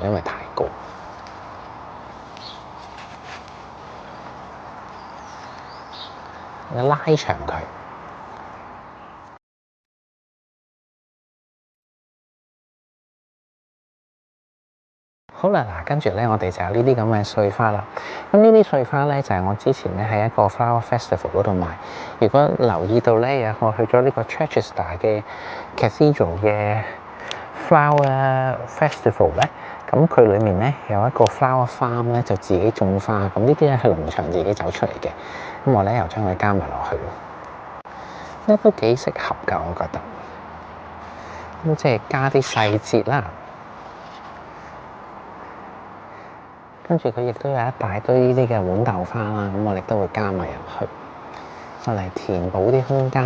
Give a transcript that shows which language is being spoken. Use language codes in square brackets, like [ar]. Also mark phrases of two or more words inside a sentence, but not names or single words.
[yue] 因為太高。你拉長佢。好啦，嗱，跟住咧，我哋就有呢啲咁嘅碎花啦。咁呢啲碎花咧，就係我之前咧喺一個 [en] flower festival [yue] 嗰度買。如果留意到咧，我去咗呢個 Chichester 嘅 Cathedral 嘅 [en] flower festival [yue] 咧，咁佢裡面咧有一個 [en] flower farm [yue] 咧，就自己種花。咁呢啲咧係農場自己走出嚟嘅。咁我咧又將佢加埋落去。咧都幾適合㗎，我覺得。咁即係加啲細節啦。跟住佢亦都有一大堆呢啲嘅豌豆花啦，咁我哋都會加埋入去，就嚟填補啲空間。